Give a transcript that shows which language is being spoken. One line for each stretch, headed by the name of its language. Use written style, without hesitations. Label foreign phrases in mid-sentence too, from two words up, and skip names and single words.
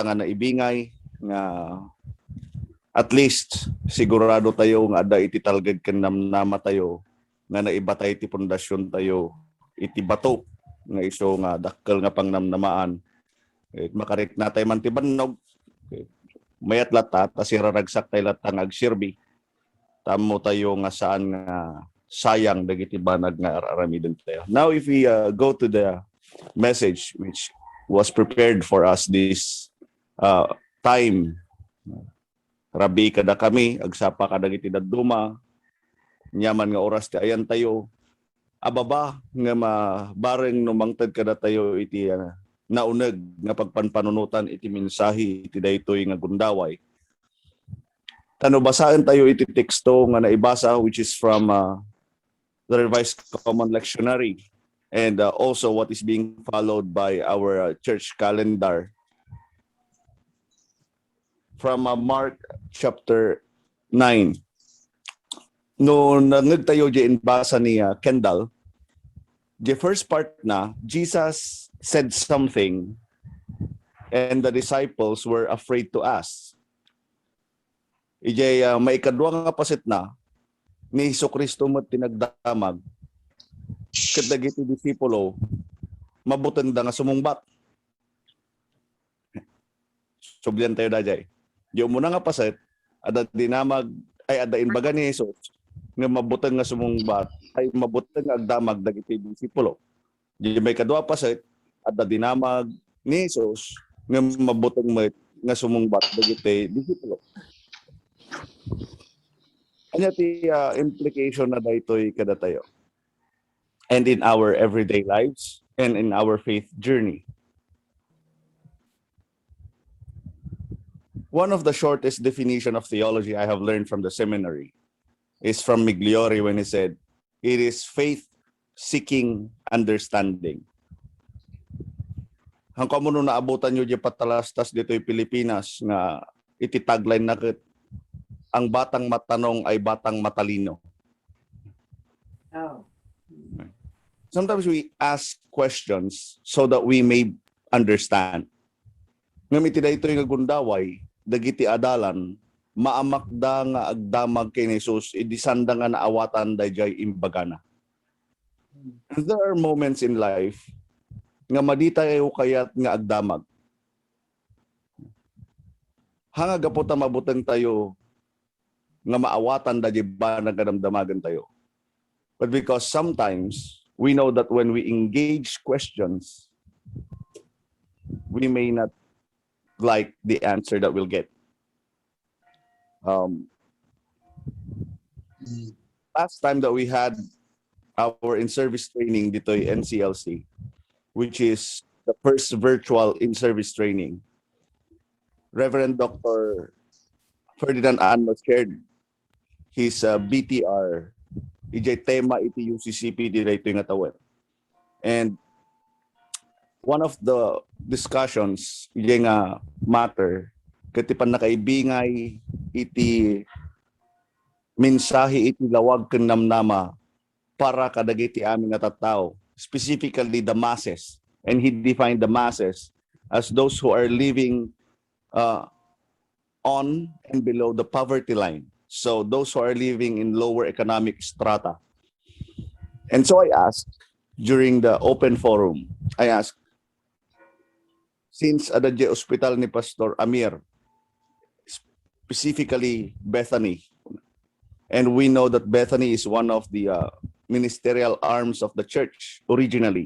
Iloko: nga naibingay nga at least sigurado tayo nga ada iti talged ken namnama tayo nga naibatay ti pundasyon tayo iti bato nga iso nga dakkel nga pangnamnamaan makarik natay man ti bannog mayat lata ta siraragsak tay latang agsirbi tamo tayo nga saan nga sayang dagiti banag nga aramiden tayo.
English: Now if we go to the message which was prepared for us this time
Iloko: rabi kada kami agsapa kadagiti dadduma nyaman nga oras ti ayan tayo ababa nga mabareng numangted kada tayo iti nauneg nga pagpanpanunutan iti mensahe iti daytoy nga gundaway. Tano basahin tayo iti teksto nga naibasa
English: which is from the Revised Common Lectionary and also what is being followed by our church calendar from Mark chapter 9.
Iloko: No nangeg tayo di basa ni Kendall,
English: the first part na Jesus said something and the disciples were afraid to ask.
Iloko: Ijay may kadwa nga pasit na ni Jesucristo mo tinagdamag ket dagiti disipulo mabuteng da nga sumungbat. Sublian tayo dajay. Di mo na nga pasit ada dinamag ay ada imbaga ni Jesus nga mabuteng nga sumungbat ay mabuteng nga agdamag dagiti disipulo. Di may kadwa pasit ada dinamag ni Jesus nga mabuteng nga sumungbat dagiti disipulo. Anya ti implication na daytoy kada tayo
English: and in our everyday lives and in our faith journey. One of the shortest definition of theology I have learned from the seminary is from Migliore when he said, it is faith seeking understanding.
Iloko: Hang kamo no naabutan nyo di patalastas dito'y Pilipinas nga iti tagline na ket
Filipino: ang batang matanong ay batang matalino. Oh.
English: Sometimes we ask questions so that we may understand.
Iloko: Ngamit daytoy nga gundaway dagiti adalan maamakda nga agdamag kay Jesus idisanda nga naawatan dayjay imbagana.
English: There are moments in life
Iloko: nga madita kayo kayat nga agdamag. Hanga gapot mabuteng tayo nga maawatan dayjay ba nagadamdamagan tayo.
English: But because sometimes we know that when we engage questions, we may not like the answer that we'll get. Last time that we had our in-service training dito NCLC, which is the first virtual in-service training, Reverend Dr. Ferdinand Anno shared his BTR.
Iloko: Ijay tema iti UCCP dito yung atawin.
English: And one of the discussions
Iloko: ijay nga matter katipan nakaibingay iti mensahe iti lawag ken namnama para kadagiti aming nga tattao,
English: specifically the masses. And he defined the masses as those who are living on and below the poverty line. So those who are living in lower economic strata. And so I asked during the open forum, I asked, since adadya hospital ni Pastor Amir, specifically Bethany, and we know that Bethany is one of the ministerial arms of the church originally.